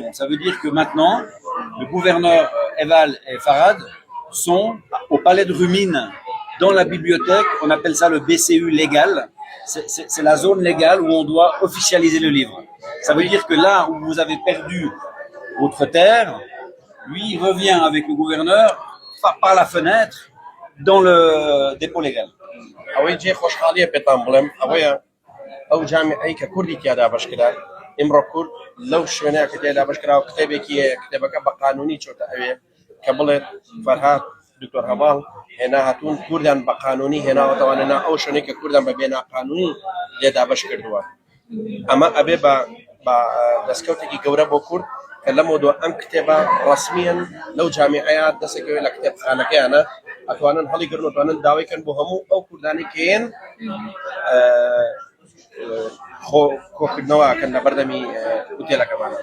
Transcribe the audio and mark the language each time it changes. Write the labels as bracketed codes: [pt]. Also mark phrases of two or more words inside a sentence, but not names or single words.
[fr] Ça veut dire que maintenant, le gouverneur Eval et Farad sont au palais de Rumine, dans la bibliothèque. On appelle ça le BCU légal. C'est la zone légale où on doit officialiser le livre. Ça veut dire que là où vous avez perdu votre terre, lui, il revient avec le gouverneur par la fenêtre dans le dépôt légal. [ckb] ئەوەی جێ خۆشحاڵیە پێتان بڵێم ئەوەیە ئەو جامیعەی کە کوردی تیادا بەشکرا ئێمڕۆ کورد لەو شوێنەیە کە تێدا بەشکراوە کتێبێکی هەیە کتێبەکە بە قانونی چۆتە ئەوێ کە بڵێت فەرهاد دکتۆر هەواڵ هێنا هاتوون کوردیان بە قانونی هێناوەتەوانێنا ئەو شوێنەی کە کوردیان بە بێناقانونی لێدا بەش کردووە ئەمە ئەبێ بە دەستکەوتێکی گەورە بۆ کورد کە لەمەوە ئەم کتێبە ڕەسمیەن لەو جامیعەیە دەسێکەوێت لە کتێبخانەکەیانە ئەتوانن هەڵیگرن و توانن داوایکەن بۆ هەموو ئەو کوردانی کێن کۆکردنەوەکەن لە بەردەمی ئوتێلەکەمانە.